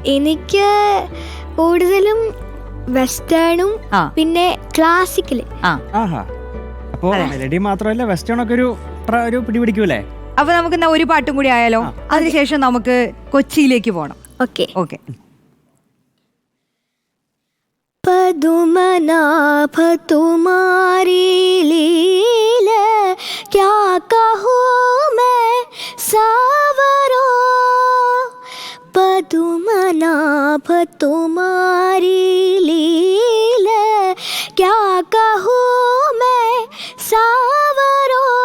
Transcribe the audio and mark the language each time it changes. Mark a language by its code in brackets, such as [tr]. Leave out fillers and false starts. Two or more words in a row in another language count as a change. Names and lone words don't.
[ml] എനിക്ക് കൂടുതലും വെസ്റ്റേണും പിന്നെ ക്ലാസിക്കല്. അപ്പോ മെലഡി മാത്രമല്ല വെസ്റ്റേൺ ഒക്കെ ഒരു പിടിപിടിക്കൂലേ? അപ്പൊ നമുക്ക് ഒരു പാട്ടും കൂടി ആയാലോ? അതിനുശേഷം നമുക്ക് കൊച്ചിയിലേക്ക് പോകണം. ഓക്കെ ഓക്കെ. [hi] पद्मनाभ तुम्हारी लीला क्या कहूँ मैं सावरो, पद्मनाभ तुम्हारी लीला क्या कहूँ मैं सावरो,